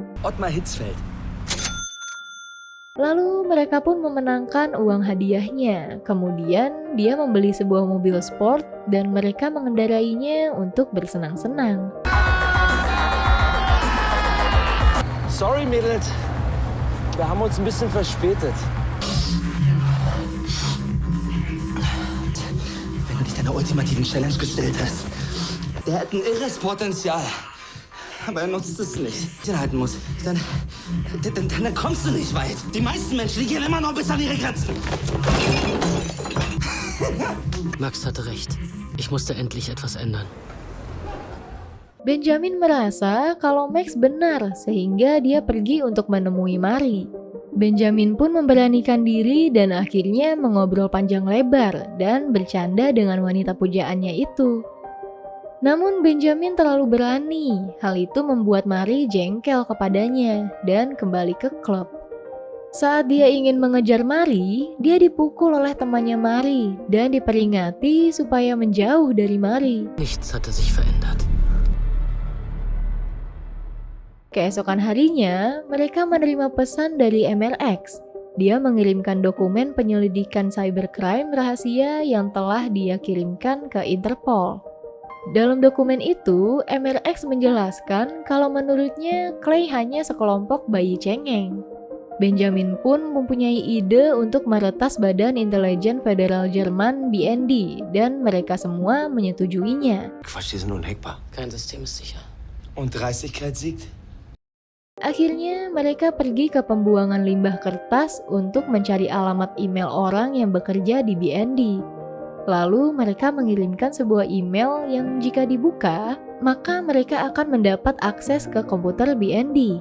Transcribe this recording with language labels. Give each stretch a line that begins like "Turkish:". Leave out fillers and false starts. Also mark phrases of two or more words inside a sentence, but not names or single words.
Indonesian: Ottmar Hitzfeld. Lalu mereka pun memenangkan uang hadiahnya. Kemudian dia membeli sebuah mobil sport dan mereka mengendarainya untuk bersenang-senang.
German: Sorry, Mädels. Wir haben uns ein bisschen verspätet. Wenn du dich deiner ultimativen Challenge gestellt hast, der hat ein irres Potenzial. Aber er nutzt es nicht. Den halten muss. Dann kommst du nicht weit. Die meisten Menschen, die gehen immer noch bis an ihre Grenzen. Max hatte recht. Ich musste endlich etwas ändern.
Indonesian: Benjamin merasa kalau Max benar sehingga dia pergi untuk menemui Mari. Benjamin pun memberanikan diri dan akhirnya mengobrol panjang lebar dan bercanda dengan wanita pujaannya itu. Namun Benjamin terlalu berani, hal itu membuat Mari jengkel kepadanya dan kembali ke klub. Saat dia ingin mengejar Mari, dia dipukul oleh temannya Mari dan diperingati supaya menjauh dari Mari.
German: Nichts hatte sich verändert.
Indonesian: Keesokan harinya, mereka menerima pesan dari MRX. Dia mengirimkan dokumen penyelidikan cybercrime rahasia yang telah dia kirimkan ke Interpol. Dalam dokumen itu, MRX menjelaskan kalau menurutnya Clay hanya sekelompok bayi cengeng. Benjamin pun mempunyai ide untuk meretas Badan Intelijen Federal Jerman BND dan mereka semua menyetujuinya.
German: Quatsch, die sind unhackbar. Kein System ist sicher. Und Dreistigkeit siegt?
Indonesian: Akhirnya mereka pergi ke pembuangan limbah kertas untuk mencari alamat email orang yang bekerja di BND. Lalu mereka mengirimkan sebuah email yang jika dibuka, maka mereka akan mendapat akses ke komputer BND.